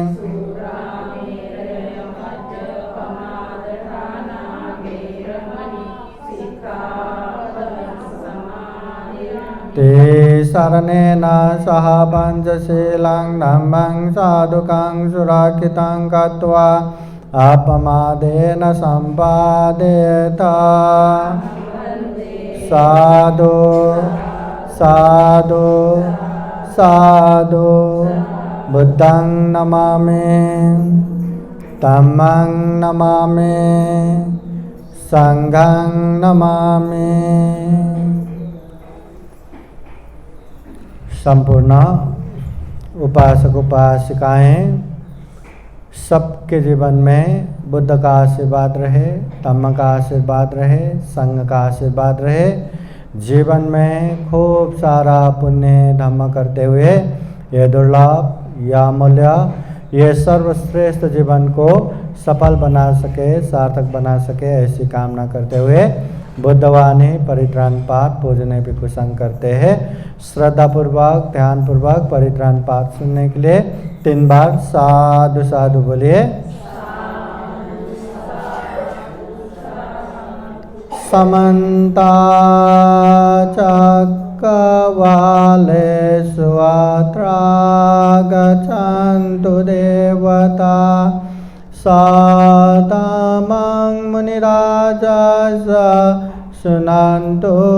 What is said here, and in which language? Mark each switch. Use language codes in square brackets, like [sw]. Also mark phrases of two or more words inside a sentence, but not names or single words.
[pi] ते शरणेन सह पञ्चशीलं धम्मं साधुकं सुरक्षितं कृत्वा अपमादेन सम्पादयेत साधु साधु साधु बुद्धं नमामि धम्मं नमामि संघं नमामि। [hi] संपूर्ण उपासक उपासिकाएं सबके जीवन में बुद्ध का आशीर्वाद रहे, धम्म का आशीर्वाद रहे, संघ का आशीर्वाद रहे। जीवन में खूब सारा पुण्य धम्म करते हुए ये दुर्लभ या अमूल्य ये सर्वश्रेष्ठ जीवन को सफल बना सके, सार्थक बना सके, ऐसी कामना करते हुए बुद्धवाणी परित्राण पाठ पूजने भी कुशंग करते हैं। श्रद्धापूर्वक ध्यानपूर्वक परित्राण पाठ सुनने के लिए 3 बार [pi] साधु साधु [hi] बोलिए। [pi] समन्ता चक्रवालेषु अत्रा गच्छन्तु देवता सातमं मुनिराजस शृण्वन्तु